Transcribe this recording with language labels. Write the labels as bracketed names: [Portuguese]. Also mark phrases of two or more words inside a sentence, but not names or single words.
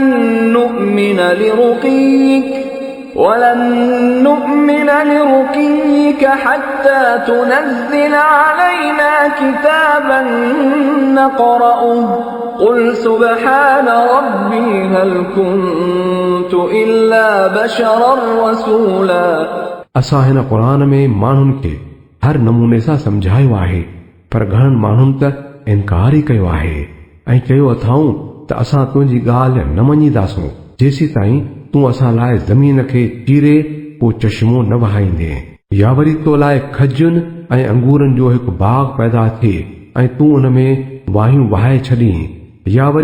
[Arabic] نؤمن لرقيك حتى تنزل علينا كتابا نقرأه قل سبحان ربي هل كنت إلا بشرا رسولا [Sindhi] असां हिन क़ुरान में माण्हुनि खे हर नमूने सां समझायो आहे पर घणनि माण्हुनि त इनकार ई कयो आहे ऐं चयो अथऊं त असां तुंहिंजी ॻाल्हि न मञीदासूं जेसी ताईं तूं असां लाइ ज़मीन खे चीरे पोइ चश्मो न वहाईंदे या वरी तो लाइ खजुनि ऐं अंगूरनि जो हिकु बाग़ पैदा थिए ऐं तूं उन में वाहियूं वहाए छॾीं या वरी